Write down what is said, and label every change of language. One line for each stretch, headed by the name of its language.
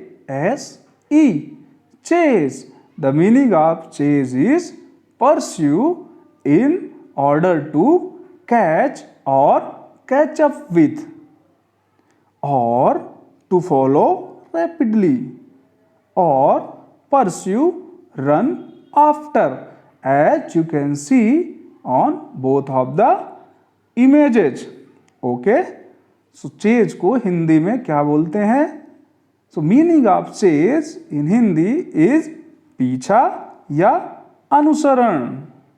English: C-H-A-S-E. Chase. The meaning of chase is pursue in order to catch or catch up with, or to follow rapidly, or pursue, run after, as you can see on both of the images. Okay?
Hindi: So chase को हिंदी में क्या बोलते हैं?
English: So meaning of chase in Hindi is
Hindi: पीछा या अनुसरण.